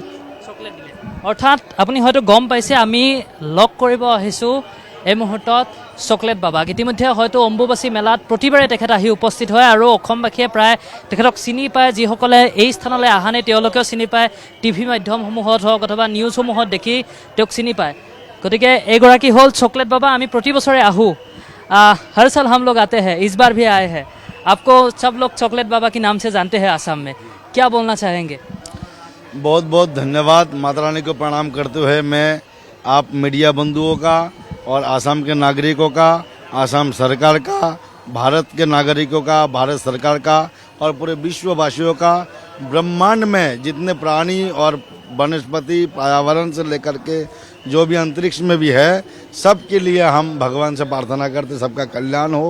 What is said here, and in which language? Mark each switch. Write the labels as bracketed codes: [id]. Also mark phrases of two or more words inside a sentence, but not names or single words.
[as] চকলেট দিলে, অৰ্থাৎ আপুনি হয়তো গম পাইছে আমি লগ কৰিব আহিছোঁ এই মুহূৰ্তত চকলেট বাবাক। ইতিমধ্যে হয়তো অম্বুবাচী মেলাত প্ৰতিবাৰে তেখেত আহি উপস্থিত হয় আৰু অসমবাসীয়ে প্ৰায় তেখেতক চিনি পায়। যিসকলে এই স্থানলৈ অহা নাই তেওঁলোকেও চিনি পায়, টিভি মাধ্যমসমূহত হওক অথবা নিউজসমূহত দেখি তেওঁক চিনি পায়। গতিকে এইগৰাকী হ'ল চকলেট বাবা। আমি প্ৰতি বছৰে আহোঁ, [hi] हर साल हम लोग आते हैं, इस बार भी आए हैं। आपको सब लोग चॉकलेट बाबा के नाम से जानते हैं आसाम में, क्या बोलना चाहेंगे? बहुत बहुत धन्यवाद। माता रानी को प्रणाम करते हुए मैं आप मीडिया बंधुओं का और आसाम के नागरिकों का, आसाम सरकार का, भारत के नागरिकों का, भारत सरकार का और पूरे विश्ववासियों का, ब्रह्मांड में जितने प्राणी और वनस्पति पर्यावरण से लेकर के जो भी अंतरिक्ष में भी है, सब के लिए हम भगवान से प्रार्थना करते सबका कल्याण हो।